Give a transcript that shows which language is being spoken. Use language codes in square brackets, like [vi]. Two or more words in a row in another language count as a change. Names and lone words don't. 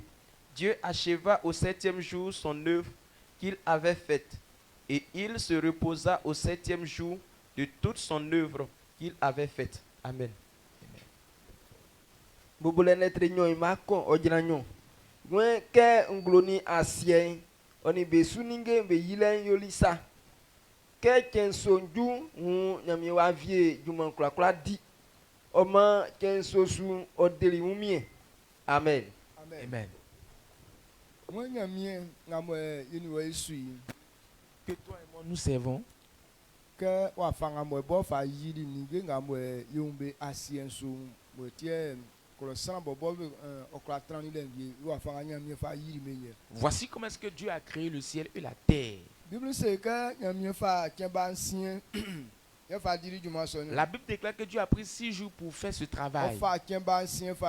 [fr] Dieu acheva au 7e jour son œuvre qu'il avait faite, et il se reposa au 7e jour de toute son œuvre qu'il avait faite. Amen. [bci] Oni be suninge be yilen yolisa ke kensonju nyami wa vie juman kula di oma kensosu odeli mumie. Amen. Amen. [fr] Que toi et moi nous servons, [bci] que wa fanga mo bo fa yiri ninge ngamwe yumbe asiensu motie. [fr] voici comment est-ce que Dieu a créé le ciel et la terre. La Bible déclare que Dieu a pris 6 jours pour faire ce travail.